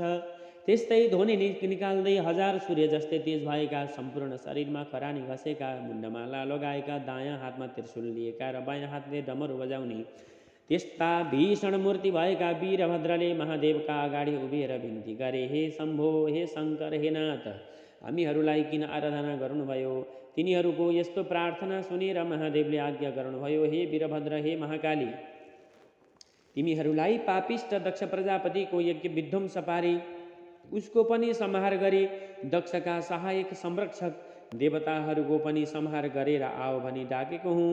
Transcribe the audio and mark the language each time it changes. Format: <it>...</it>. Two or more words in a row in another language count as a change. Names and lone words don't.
<ne>त्यस्तै ध्वनि निकाल्दै 1000 सूर्य जस्तै तेज भएका, सम्पूर्ण शरीरमा खरानी घसेका, मुण्डमाला लगाएका, दायाँ हातमा त्रिशूल लिएका र बायाँ हातले डमरू बजाउने त्यस्ता भीषण मूर्ति भएका वीरभद्रले महादेवका अगाडि उभिएर बिन्ती गरे, हे शम्भो, हे शङ्कर, हे नाथ, हामीहरूलाई किन आराधना गर्नुभयो? तिनीहरूको यस्तो प्रार्थना सुनेर महादेवले आज्ञा गर्नुभयो, हे वीरभद्र, हे महाकाली, तिमीहरूलाई पापिष्ट दक्ष प्रजापतिको यज्ञ विध्वंस पारी उसको पनि संहार गरी दक्षका सहायक संरक्षक देवताहरूको पनि संहार गरेर आओ भनी डाकेको हुँ।</ne>